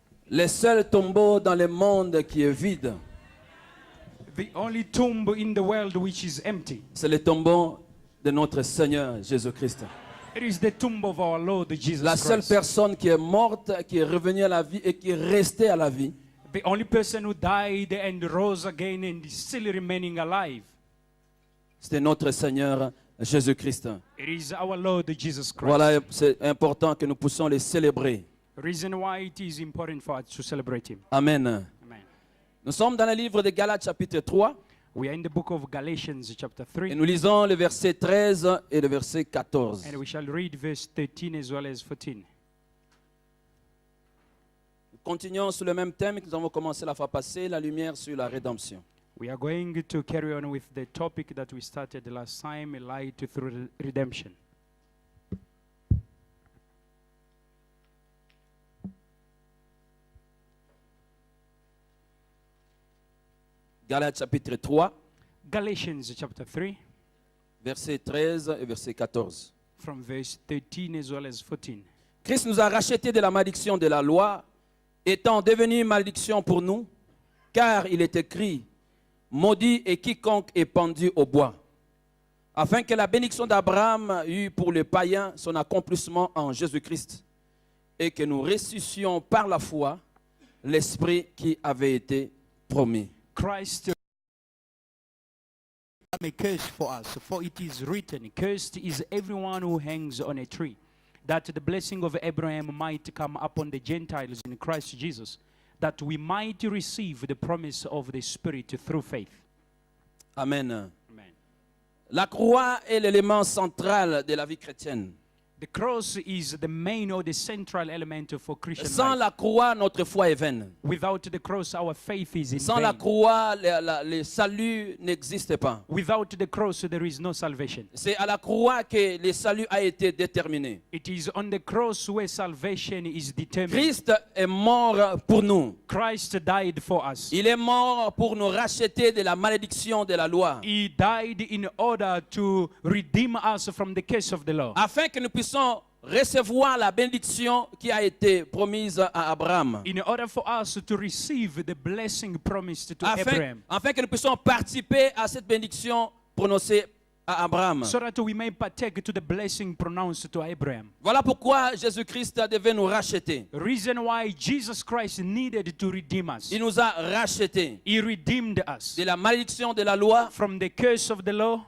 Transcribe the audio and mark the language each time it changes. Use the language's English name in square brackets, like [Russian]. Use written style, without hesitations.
[French] Le seul tombeau dans le monde qui est vide, [English] The only tomb in the world which is empty. [French] c'est le tombeau de notre Seigneur Jésus-Christ. [English] It is the tomb of our Lord Jesus [French] La seule [English] Christ. [French] personne qui est morte, qui est revenue à la vie et qui est restée à la vie, [English] The only person who died and rose again and is still remaining alive. [French] c'était notre Seigneur Jésus-Christ. [English] It is our Lord Jesus Christ. [French] Voilà, c'est important que nous puissions les célébrer. [English] Reason why it is important for us to celebrate Him. Amen. Amen. [French] Nous sommes dans le livre de Galates chapitre 3 [English] We are in the book of Galatians chapter [French] et [English] 3. [French] nous lisons le verset 13 et le verset 14. [English] And we shall read verse 13 as well as 14. [French] Nous continuons sur le même thème que nous avons commencé la fois passée, la lumière sur la rédemption. [English] We are going to carry on with the topic that we started last time, a light through redemption. [French] Galates chapitre 3, [English] Galatians chapter 3, [French] verset 13 et verset 14. [English] from verse 13 as well as 14. [French] Christ nous a rachetés de la malédiction de la loi, étant devenu malédiction pour nous, car il est écrit, maudit est quiconque est pendu au bois, afin que la bénédiction d'Abraham eût pour les païens son accomplissement en Jésus-Christ, et que nous ressuscitions par la foi l'Esprit qui avait été promis. [English] Christ became a curse for us, for it is written, cursed is everyone who hangs on a tree, that the blessing of Abraham might come upon the Gentiles in Christ Jesus, that we might receive the promise of the Spirit through faith. Amen. Amen. [French] La croix est l'élément central de la vie chrétienne. [English] The cross is the main or the central element for Christian [French] Sans [English] life. [French] la croix, notre foi est vaine. [English] Without the cross, our faith is in [French] Sans la [English] vain. [French] croix, le salut n'existe pas. [English] Without the cross, there is no salvation. [French] C'est à la croix que le salut a été déterminé. [English] It is on the cross where salvation is determined. [French] Christ est mort pour nous. [English] Christ died for us. [French] Il est mort pour nous racheter de la malédiction de la loi, [English] He died in order to redeem us from the curse of the law, [French] afin que nous puissions recevoir la bénédiction qui a été promise à Abraham, [English] in order for us to receive the blessing promised to Abraham, [French] afin que nous puissions participer à cette bénédiction prononcée à Abraham. [English] so that we may partake to the blessing pronounced to Abraham. [French] Voilà pourquoi Jésus-Christ devait nous racheter. [English] Reason why Jesus Christ needed to redeem us. [French] Il nous a rachetés [English] He redeemed us [French] de la malédiction de la loi. [English] from the curse of the law.